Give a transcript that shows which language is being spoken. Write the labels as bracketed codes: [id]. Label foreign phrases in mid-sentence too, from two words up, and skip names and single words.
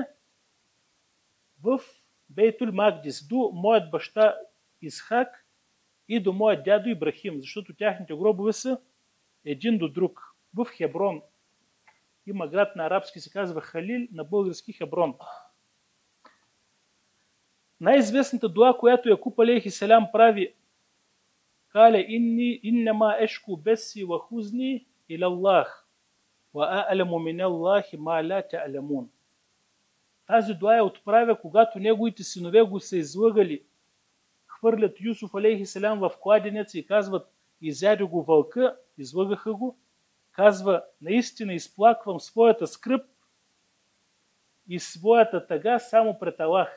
[bg] В Бейтул Магдис, до моят баща Исхак и до моят дядо Ибрахим, защото тяхните гробове са един до друг. В Хеброн. Има град на арабски, се казва Халил, на български Хеброн. Най-известната дуа, която Якуб алейхиселям прави, [ar] قال إنما أشكو بثي وحزني إلى الله وأعلم من الله ما لا تعلمون. [bg] Тази дуа я отправя, когато неговите синове го са излъгали. Хвърлят Юсуф алейхиселям в кладенеца и казват, изяде го вълка, излъгаха го. Казва, наистина изплаквам своята скръб и своята тъга само пред Аллах.